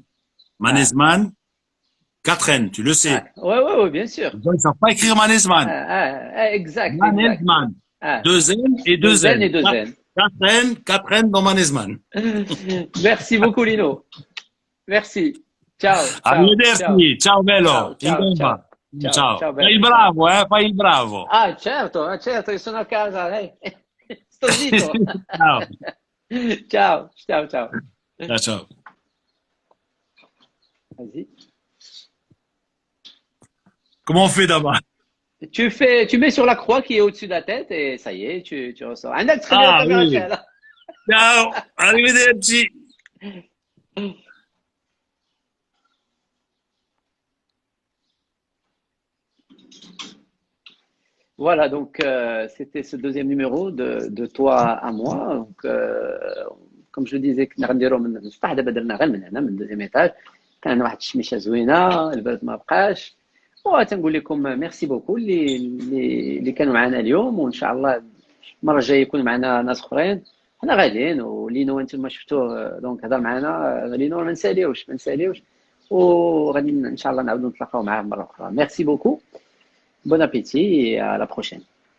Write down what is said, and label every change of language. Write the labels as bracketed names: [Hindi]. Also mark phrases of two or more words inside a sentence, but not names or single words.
[French] Ah, Manezman, Katren, tu le ah. sais. Ouais, bien sûr. Les gens, ils savent pas écrire Manezman. Exact. Manezman. Ah, Deux N et deux deux N et N. deux N. Katren dans Manezman. Merci beaucoup, Lino. Merci. [Italian] Ciao. Arrivederci. Ciao bello. In Ciao. gamba. Ciao. Fai il Bello, ciao. bravo, fai il bravo. Ah, certo, io sono a casa. Sto zitto. Ciao. Ciao. Ciao, ciao. [French] Vas-y. Comment on fait d'abord? Tu mets sur la croix qui est au-dessus de la tête et ça y est, tu ressors. [Arabic] عندك تخلي Ah الكاميرا [French] oui. [Arabic] شاهدة. [Italian] Ciao. Arrivederci. [French] Voilà, donc c'était ce deuxième numéro de toi à moi. Donc, comme je le disais, [Arabic] كنا غنديرو من السطح دابا درنا غير من هنا من [French] deuxième étage. [Arabic] كان واحد الشميشه زوينه، البرد ما بقاش. وتنقول لكم [French] merci beaucoup [Arabic] اللي كانوا معنا اليوم، وان شاء الله المره الجايه يكون معنا ناس اخرين. حنا غاديين ولينو انتم شفتوه دونك هضر معنا لينو ما نساليوش وغادي ان شاء الله نعاودوا نتلاقاو معاه مره اخرى. [French] merci beaucoup. Bon appétit et à la prochaine.